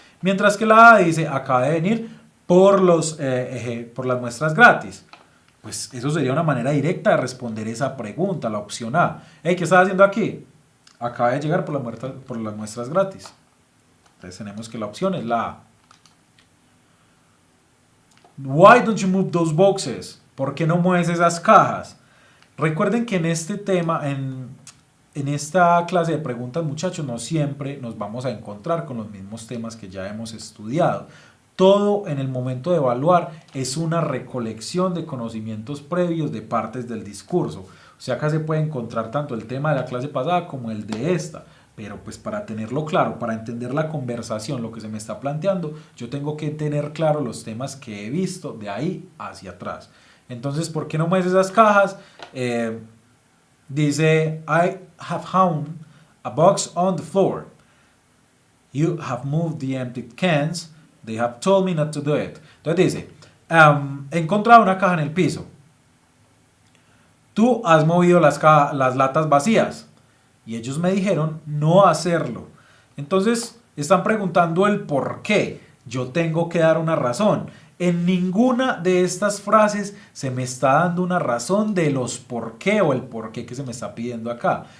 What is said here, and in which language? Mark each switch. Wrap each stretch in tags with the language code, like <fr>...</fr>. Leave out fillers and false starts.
<es>Mientras que la A dice, acaba de venir por las muestras gratis. Pues eso sería una manera directa de responder esa pregunta, la opción A. Hey, ¿qué estás haciendo aquí? Acaba de llegar por las muestras gratis. Entonces tenemos que la opción es la A.</es> <en>Why don't you move those boxes?</en> <es>¿Por qué no mueves esas cajas? Recuerden que en este tema, en esta clase de preguntas, muchachos, no siempre nos vamos a encontrar con los mismos temas que ya hemos estudiado. Todo en el momento de evaluar es una recolección de conocimientos previos de partes del discurso. O sea, acá se puede encontrar tanto el tema de la clase pasada como el de esta. Pero pues para tenerlo claro, para entender la conversación, lo que se me está planteando, yo tengo que tener claro los temas que he visto de ahí hacia atrás. Entonces, ¿por qué no mueves esas cajas?</es> <en>Dice, I have found a box on the floor. You have moved the empty cans. They have told me not to do it.</en> <es>Entonces dice, he encontrado una caja en el piso. Tú has movido las latas vacías. Y ellos me dijeron no hacerlo. Entonces están preguntando el por qué. Yo tengo que dar una razón. En ninguna de estas frases se me está dando una razón de los por qué o el por qué que se me está pidiendo acá.</es>